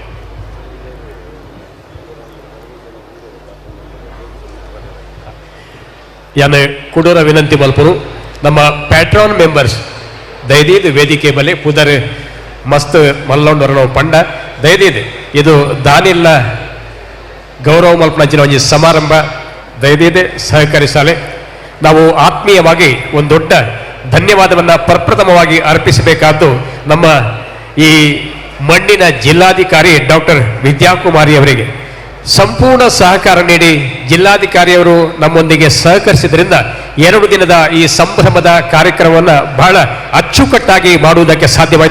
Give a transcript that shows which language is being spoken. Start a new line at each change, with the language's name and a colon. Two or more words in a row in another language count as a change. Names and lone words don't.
Tulu: ಯಾನೆ ಕುಡೂರ ವಿನಂತಿ ಮಲ್ಪರು ನಮ್ಮ
English: patron members
Tulu: ದಯದೀದು ವೇದಿಕೆ ಬಲೆ ಪುದರ್ ಮಸ್ತ್ ಮಲ್ಲೊಂಡರನೋ ಪಂಡ ದಯದೀದು ಇದು ದಾನಿಲ್ಲ ಗೌರವ ಮಲ್ಪನಂಚಿನ ಒಂದು ಸಮಾರಂಭ ದಯದೀದೆ ಸಹಕರಿಸಲೆ.
Kannada: ನಾವು ಆತ್ಮೀಯವಾಗಿ ಒಂದು ದೊಡ್ಡ ಧನ್ಯವಾದವನ್ನು ಪ್ರಪ್ರಥಮವಾಗಿ ಅರ್ಪಿಸಬೇಕಾದ್ದು ನಮ್ಮ ಈ ಮಣ್ಣಿನ ಜಿಲ್ಲಾಧಿಕಾರಿ ಡಾಕ್ಟರ್ ವಿದ್ಯಾಕುಮಾರಿ ಅವರಿಗೆ. ಸಂಪೂರ್ಣ ಸಹಕಾರ ನೀಡಿ ಜಿಲ್ಲಾಧಿಕಾರಿಯವರು ನಮ್ಮೊಂದಿಗೆ ಸಹಕರಿಸಿದ್ರಿಂದ 2 ದಿನದ ಈ ಸಂಭ್ರಮದ ಕಾರ್ಯಕ್ರಮವನ್ನು ಬಹಳ ಅಚ್ಚುಕಟ್ಟಾಗಿ ಮಾಡುವುದಕ್ಕೆ ಸಾಧ್ಯವಾಯಿತು.